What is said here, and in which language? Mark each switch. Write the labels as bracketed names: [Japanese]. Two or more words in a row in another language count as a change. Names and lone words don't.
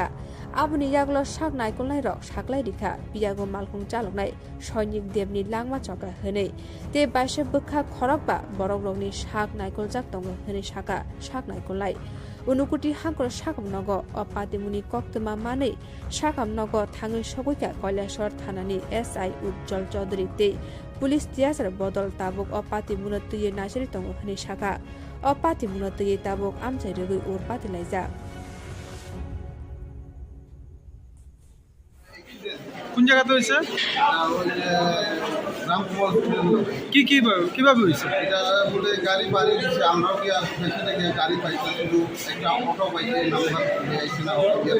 [Kok Borok] Abuni Yaglo Sak Naikol Nai Rok Saklai Dikha Piago Malkhung Chalok Nai Shoinik Debni Langma Chokra Hene Te Baise Bukha Khorokba Borok Rokni Sak Naikol Jak Tongo Hene Saka Sak Naikol Nai Unukuti Hangkor Sakam Nogo Patimuni Koktoma Mane Sakam Nogo Thangui Sogoika Koila Shahar Thanani SI Jungjal Chaudhary Te Police Tiasar Bodol Tabuk Patimuna Tuye Nasiri Tongo Hene Saka Patimuna Tuye Tabuk Amchaio Ur Patilaijak [Bangla] কোন জায়গাতে হয়েছে কি কিভাবে হয়েছে এটা বলে গাড়ি বাড়ি দিচ্ছে আমরাও কি পেছনে গিয়ে গাড়ি পাইছি কিন্তু একটা অটো পাইছে নাম্বার আইছে না অটো দিয়ে